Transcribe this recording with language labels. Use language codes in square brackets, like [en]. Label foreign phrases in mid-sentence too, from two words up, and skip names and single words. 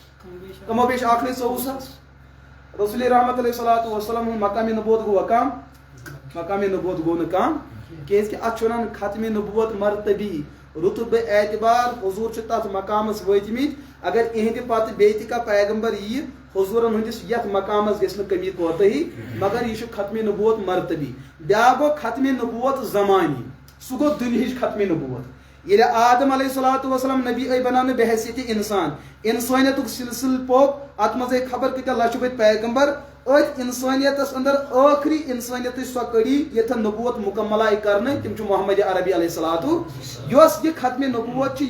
[ks] کمو بیش آخری 100,000 رسول رحمت [ar] علیہ الصلوۃ والسلام [ks] مقام نبوت گو کم مقام نبوت گو نہ کم کیازِ کہ اتھ ونان ختم نبوت مرتبی رتبہ اعتبار حضور تر مقامس وٲتمٕتۍ اگر اہندِ پتہٕ بیٚیہِ تہِ کانٛہہ پیغمبر یی حضورن ہندس یتھ مقامس گژھِ نہٕ کمی کوتاہی مگر یہ ختم نبوت مرتبی بیاکھ گوٚو ختم نبوت زمانی سُہ گوٚو دُنہِچ ختم نبوت ییٚلہِ آدم [ar] علیہ الصلوۃ والسلام [ks] نبی آئی بناونہٕ بحیثیت انسان انسانیتُک سلسلہ پوٚک اتھ منٛز آئی خبر کۭتیاہ لچھ بٔدۍ پیغمبر أتھۍ انسانیتس اندر ٲخری انسانیتٕچ سۄ کڑی یتھن نبوت مکمل آئی کرنہٕ تِم چھِ محمد عربی [ar] علیہ الصلوۃ [ks] یۄس یہ ختم نبوت چھِ یہِ